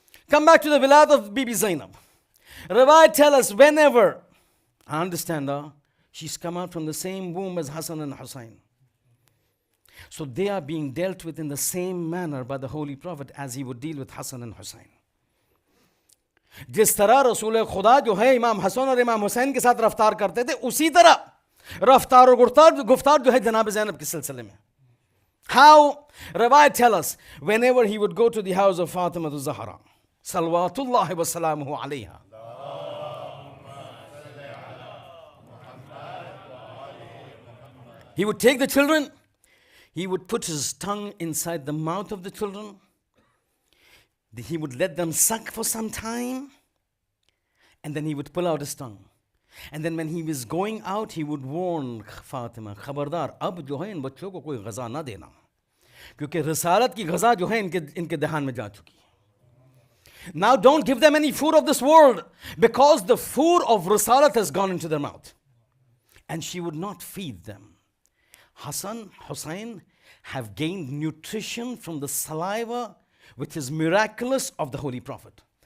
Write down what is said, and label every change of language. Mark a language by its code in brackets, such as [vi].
[en] Come back to the wilayat of Bibi Zainab. Riwayat tell us whenever, I understand she's come out from the same womb as Hassan and Hussein. So they are being dealt with in the same manner by the Holy Prophet as he would deal with Hassan and Hussein. [hi] जिस तरह रसूल खुदा जो है इमाम हसन और इमाम हुसैन के साथ रफ्तार करते थे, उसी तरह रफ्तार और गुफ्तार जो है जनाब ज़ैनब के सिलसिले में. [en] How? Riwayat tell us, whenever he would go to the house of Fatima al-Zahra, salawatullahi wa salamuhu alayha, he would take the children, he would put his tongue inside the mouth of the children, he would let them suck for some time, and then he would pull out his tongue. And then when he was going out, he would warn Fatima, [hi] खबरदार अब जो है इन बच्चों को कोई गज़ा ना देना, क्योंकि रिसालत की गज़ा जो है इनके दहान में जा चुकी. [en] Now don't give them any food of this world, because the food of risalat has gone into their mouth. And she would not feed them. Hassan, Hussein have gained nutrition from the saliva which is miraculous of the Holy Prophet.